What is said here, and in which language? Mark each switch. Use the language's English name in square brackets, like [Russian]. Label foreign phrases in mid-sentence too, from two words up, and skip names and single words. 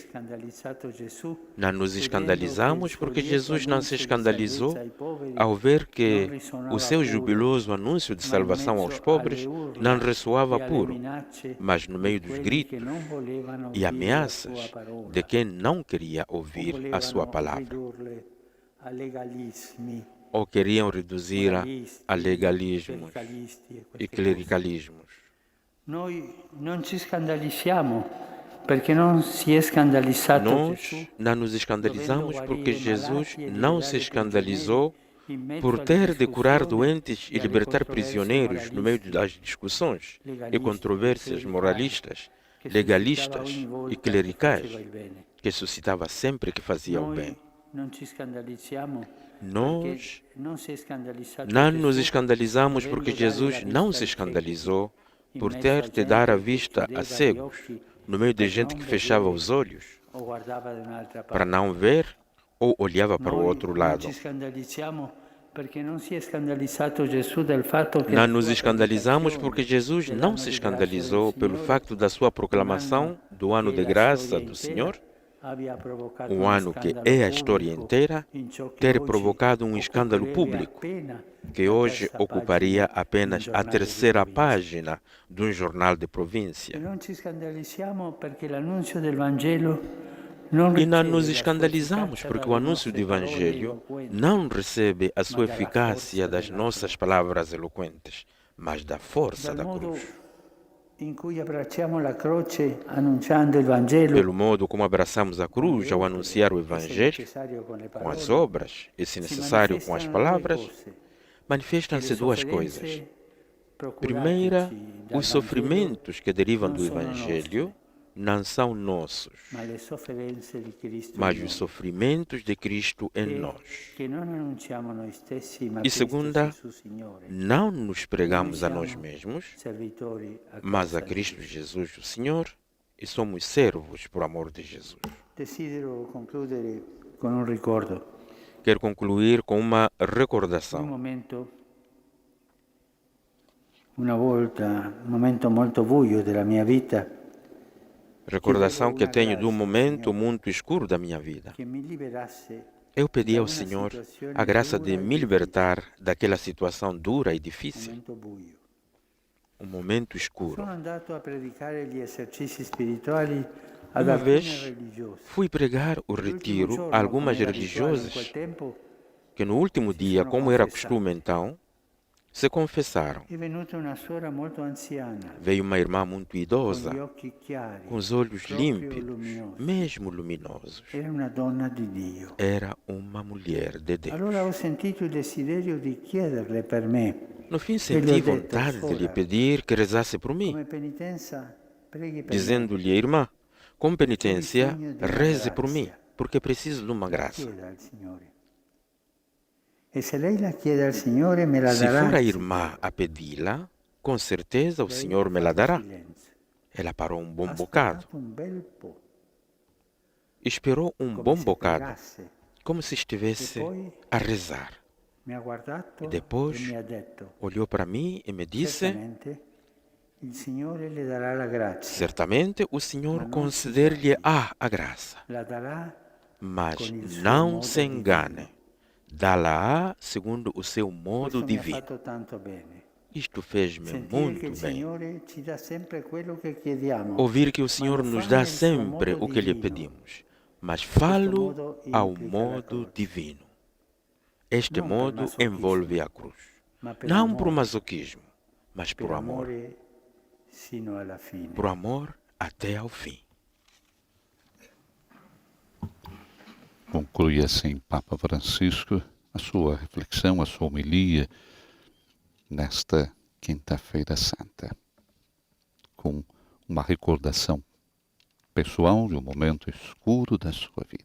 [Portuguese] Não nos escandalizamos porque Jesus não se escandalizou ao ver que o seu jubiloso anúncio de salvação aos pobres não ressoava puro, mas no meio dos gritos e ameaças de quem não queria ouvir a sua palavra, ou queriam reduzi-la a legalismos e clericalismos. [Italian] Noi non ci scandalizziamo perché non si è scandalizzato [Portuguese] Nós [Italian] Gesù [Portuguese] não nos escandalizamos porque Jesus não se escandalizou por ter de curar doentes e libertar prisioneiros no meio das discussões e controvérsias moralistas, legalistas e clericais que suscitava sempre que fazia o bem. [Italian] non ci scandalizziamo [Portuguese] Nós [Italian] non si è scandalizzato [Portuguese] não nos [Italian] Gesù [Portuguese] escandalizamos porque Jesus não se escandalizou por ter de dar a vista a cegos no meio de gente que fechava os olhos [Italian] o guardava da un'altra [Portuguese] para [Italian] parte. [Portuguese] não ver ou olhava para o outro [Italian] Non [Portuguese] lado. [Italian] ci scandalizziamo perché non si è scandalizzato Gesù del fatto che [Portuguese] Não nos escandalizamos porque Jesus não se escandalizou pelo facto da sua proclamação do ano de graça do Senhor, o ano que é a história inteira, ter provocado um escândalo público que hoje ocuparia apenas a terceira página de um jornal de província. [Italian] Non ci scandalizziamo perché l'annuncio del Vangelo non [Portuguese] E não [Italian] riceve [Portuguese] nos [Italian] la [Portuguese] escandalizamos [Italian] sua [Portuguese] porque o anúncio do Evangelho não recebe a sua eficácia das nossas palavras eloquentes, mas da força da cruz. [Italian] in cui abbracciamo la croce annunciando il Vangelo [Portuguese] Pelo modo como abraçamos a cruz ao anunciar o Evangelho, com as obras e, se necessário, com as palavras, manifestam-se duas coisas. Primeira, os sofrimentos que derivam do Evangelho não são nossos, mas os sofrimentos de Cristo em nós. E segunda, não nos pregamos a nós mesmos, mas a Cristo Jesus, o Senhor, e somos servos por amor de Jesus. [Italian] Desidero concludere con un ricordo. [Portuguese] Quero concluir com uma [Italian] Un [Portuguese] recordação. [Italian] Una volta, un momento molto buio della mia vita, [Portuguese] Recordação que tenho de um momento muito escuro da minha vida. [Italian] che mi liberasse [Portuguese] Eu pedi ao Senhor a graça de me libertar daquela situação dura e [Italian] un [Portuguese] difícil, [Italian] momento buio. [Portuguese] um momento escuro. [Italian] Sono andato a predicare gli esercizi spirituali ad [Portuguese] Uma [Italian] alcune [Portuguese] vez [Italian] religiose. [Portuguese] fui pregar o retiro a algumas religiosas [Italian] Tempo [Portuguese] que no último dia, como era costume então, se confessaram. [Italian] è venuta una suora molto anziana, [Portuguese] Veio uma irmã muito [Italian] con [Portuguese] idosa, [Italian] gli occhi chiari, [Portuguese] com os olhos [Italian] proprio [Portuguese] límpidos, [Italian] luminosi. [Portuguese] mesmo luminosos. [Italian] Era una donna di Dio. [Portuguese] Era uma mulher de Deus. [Italian] Allora ho sentito il desiderio di chiederle per me, [Portuguese] No fim, Ele senti é vontade de lhe defensora. pedir que rezasse por mim, [Italian] come penitenza, preghi per me. [Portuguese] dizendo-lhe, irmã, com penitência, reze por mim, porque preciso de uma graça. [Italian] Chieda al Signore. E se lei la chiede al Signore me la [Portuguese] Se [Italian] darà. [Portuguese] for a irmã a pedi-la, com certeza o Senhor [Italian] me la [Portuguese] dará. [Italian] Silenzio. [Portuguese] Ela parou um bom [Italian] Ha [Portuguese] bocado, [Italian] sperato un bel po', [Portuguese] esperou um [Italian] come [Portuguese] bom [Italian] se [Portuguese] bocado, [Italian] pregasse. [Portuguese] como se estivesse a rezar. [Italian] Mi ha guardato [Portuguese] E depois [Italian] e mi ha detto, [Portuguese] olhou para mim e me disse: [Italian] certamente Il Signore le darà la grazia, [Portuguese] Certamente o Senhor conceder-lhe-á a graça, [Italian] la darà [Portuguese] mas [Italian] con il suo [Portuguese] não [Italian] modo [Portuguese] se engane. [Italian] divino. [Portuguese] Dá-la-á segundo o seu modo [Italian] Questo mi ha [Portuguese] divino. [Italian] fatto tanto bene. [Portuguese] Isto fez-me [Italian] Sentire che [Portuguese] muito [Italian] il [Portuguese] bem. [Italian] Signore ci dà sempre quello che chiediamo, [Portuguese] Ouvir que o [Italian] ma [Portuguese] Senhor [Italian] lo [Portuguese] nos [Italian] fa [Portuguese] dà [Italian] nel suo [Portuguese] sempre [Italian] modo [Portuguese] o que lhe [Italian] divino. [Portuguese] pedimos, mas [Italian] Questo [Portuguese] falo [Italian] modo [Portuguese] ao [Italian] implica la [Portuguese] modo [Italian] croce. [Portuguese] divino. Este [Italian] Non per [Portuguese] modo [Italian] masochismo, [Portuguese] envolve a cruz. [Italian] ma per [Portuguese] Não por [Italian] amore, [Portuguese] masoquismo, mas [Italian] per [Portuguese] por amor. [Italian] amore sino alla fine. [Portuguese] Por amor até ao fim. Conclui assim Papa Francisco a sua reflexão, a sua homilia nesta Quinta-feira Santa, com uma recordação pessoal de um momento escuro da sua vida.